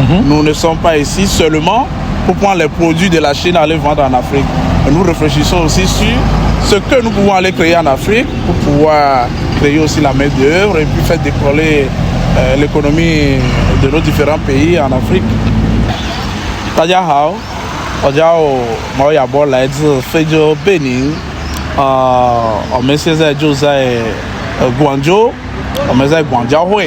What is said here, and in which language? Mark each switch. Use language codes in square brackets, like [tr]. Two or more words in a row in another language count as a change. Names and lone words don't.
[fr] Nous ne sommes pas ici seulement pour prendre les produits de la Chine et aller vendre en Afrique. Nous réfléchissons aussi sur ce que nous pouvons aller créer en Afrique pour pouvoir créer aussi la main d'œuvre et puis faire décoller l'économie de nos différents pays en Afrique. [zh] 大家好，我叫毛亚波，来自非洲贝宁。我们现在就在广州，我们在广交会。